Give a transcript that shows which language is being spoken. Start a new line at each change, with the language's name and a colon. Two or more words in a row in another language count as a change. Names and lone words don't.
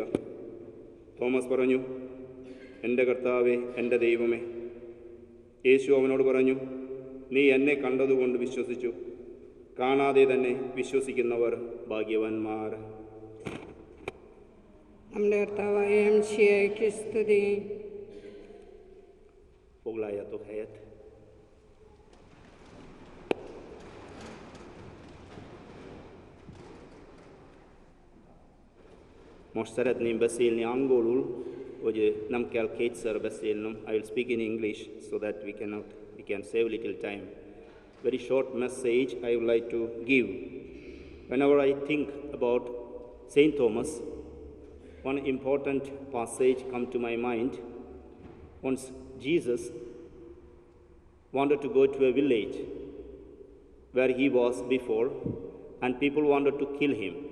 Malayalam: തോമസ് പറഞ്ഞു, എൻ്റെ കർത്താവേ, എൻ്റെ ദൈവമേ. യേശു അവനോട് പറഞ്ഞു, നീ എന്നെ കണ്ടതുകൊണ്ട് വിശ്വസിച്ചു. കാണാതെ തന്നെ വിശ്വസിക്കുന്നവർ ഭാഗ്യവാന്മാർ. നമ്മുടെ കർത്താവായ മിശിഹായ്ക്ക് സ്തുതി.
Hungarian: Foglaljatok helyet. Most szeretném beszélni angolul, hogy nem kell kétszer beszélnem.
English: I will speak in English so that we can save little time. Very short message I would like to give. Whenever I think about Saint Thomas, one important passage come to my mind. Once Jesus wanted to go to a village where he was before, and people wanted to kill him.